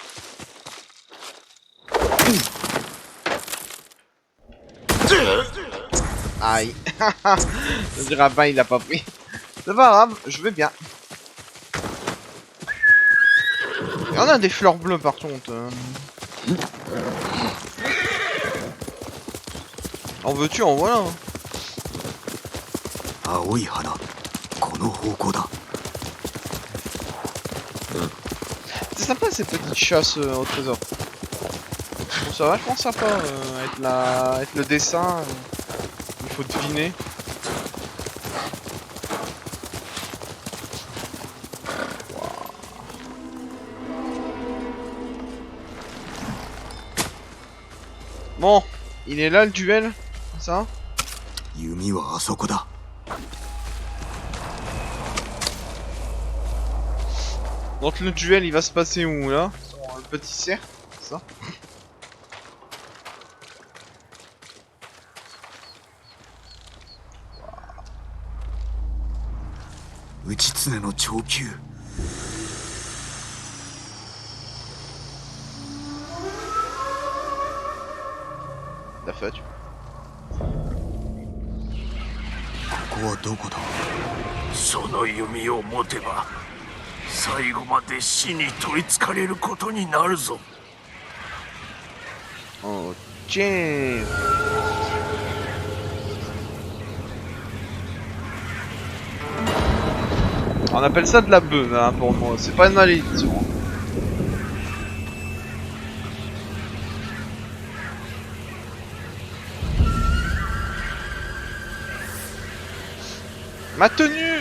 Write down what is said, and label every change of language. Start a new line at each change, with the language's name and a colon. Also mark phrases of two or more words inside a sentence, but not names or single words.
French: Aïe. Le rabbin il a pas pris. C'est pas grave, je vais bien. Il y en a des fleurs bleues par contre. En veux-tu, en voilà.
Japanese: 青い花。この方向だ。
French: C'est sympa ces petites chasses au trésor. Bon, ça va, je pense sympa avec le dessin. Il faut deviner. Bon, il est là le duel, ça?
Japanese: 弓はあそこだ。
French: Donc le duel il va se passer où là? Sur le petit cercle, c'est ça?
Japanese: 打ち常の長球。
French: La fête.
Japanese: ここはどこだ。その弓を持てば最後まで死に取りつかれることになるぞ。
French: Ok. On appelle ça de la beuh hein, pour moi, c'est pas une malédiction. Ma tenue!